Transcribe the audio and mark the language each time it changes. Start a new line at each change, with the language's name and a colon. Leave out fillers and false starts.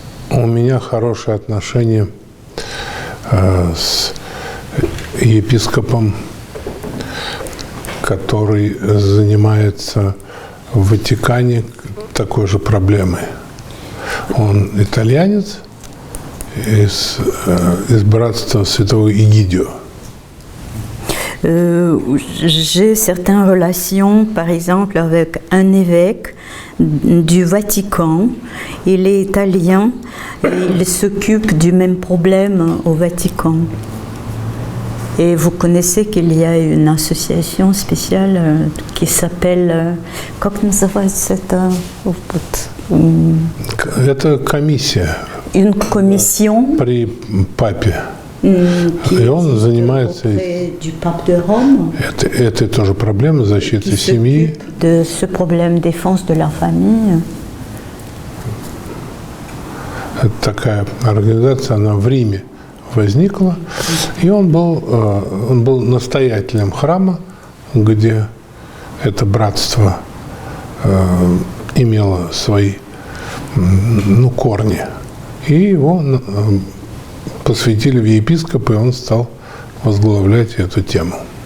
Russian: У меня хорошие отношения с епископом, который занимается в Ватикане такой же проблемой. Он итальянец из братства Святого Эгидио.
French: J'ai certaines relations, par exemple, avec un évêque du Vatican. Il est italien et il s'occupe du même problème au Vatican. Et vous connaissez qu'il y a une association spéciale qui s'appelle...
Russian: Как называется это? Это комиссия.
French: Une commission.
Russian: При папе. И он занимается
French: du pape de Rome,
Russian: этой тоже проблемой защиты семьи.
French: De ce problème défense de la famille.
Russian: Это такая организация, она в Риме возникла, и он был настоятелем храма, где это братство имело свои корни, и его посвятили в епископы, и он стал возглавлять эту тему.